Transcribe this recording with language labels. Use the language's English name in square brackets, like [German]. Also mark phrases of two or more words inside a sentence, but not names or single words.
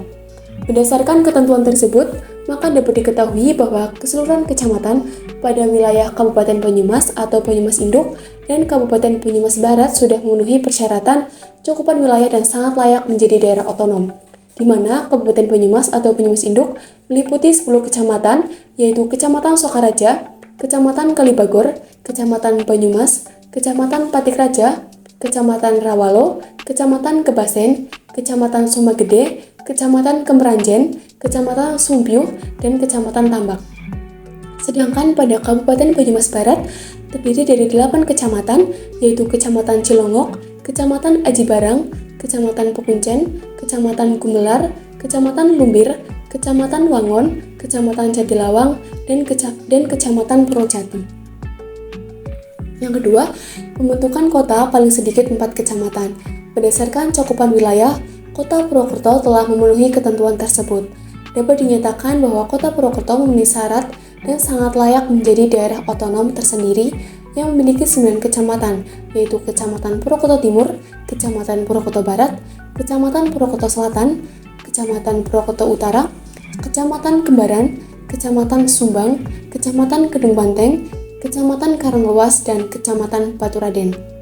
[Indonesian] Berdasarkan ketentuan tersebut, maka dapat diketahui bahwa keseluruhan kecamatan pada wilayah Kabupaten Banyumas atau Banyumas Induk dan Kabupaten Banyumas Barat sudah memenuhi persyaratan cakupan wilayah dan sangat layak menjadi daerah otonom, di mana Kabupaten Banyumas atau Banyumas Induk meliputi 10 kecamatan, yaitu Kecamatan Sokaraja, Kecamatan Kalibagor, Kecamatan Banyumas, Kecamatan Patikraja, Kecamatan Rawalo, Kecamatan Kebasen, Kecamatan Sumagede, Kecamatan Kemeranjen, Kecamatan Sumpiuh, dan Kecamatan Tambak. Sedangkan pada Kabupaten Banyumas Barat terdiri dari 8 kecamatan, yaitu Kecamatan Cilongok, Kecamatan Aji Barang, Kecamatan Pekuncen, Kecamatan Gumelar, Kecamatan Lumbir, Kecamatan Wangon, Kecamatan Jatilawang, dan Kecamatan Purwojati. Yang kedua, pembentukan kota paling sedikit 4 kecamatan. Berdasarkan cakupan wilayah, Kota Purwokerto telah memenuhi ketentuan tersebut. Dapat dinyatakan bahwa Kota Purwokerto memenuhi syarat dan sangat layak menjadi daerah otonom tersendiri yang memiliki 9 kecamatan, yaitu Kecamatan Purwokerto Timur, Kecamatan Purwokerto Barat, Kecamatan Purwokerto Selatan, Kecamatan Purwokerto Utara, Kecamatan Kembaran, Kecamatan Sumbang, Kecamatan Kedung Banteng, Kecamatan Karanglewas, dan Kecamatan Baturaden.